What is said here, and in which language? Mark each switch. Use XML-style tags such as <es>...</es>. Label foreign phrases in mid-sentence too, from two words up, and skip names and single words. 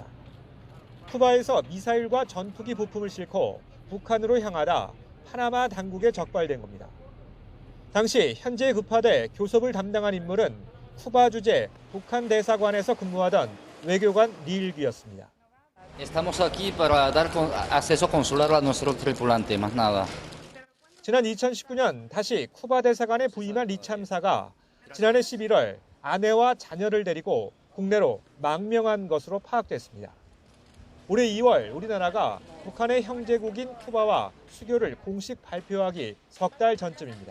<ko>쿠바에서 미사일과 전투기 부품을 싣고 북한으로 향하다 파나마 당국에 적발된 겁니다. 당시 현지에 급파돼 교섭을 담당한 인물은 쿠바 주재 북한 대사관에서 근무하던 외교관 리일귀였습니다.</ko> <es>Estamos aquí para dar acceso consular a nuestro tripulante, más nada.</es> <ko>지난 2019년 다시 쿠바 대사관에 부임한 리 참사가 지난해 11월 아내와 자녀를 데리고 국내로 망명한 것으로 파악됐습니다. 올해 2월 우리나라가 북한의 형제국인 쿠바와 수교를 공식 발표하기 석 달 전쯤입니다.</ko>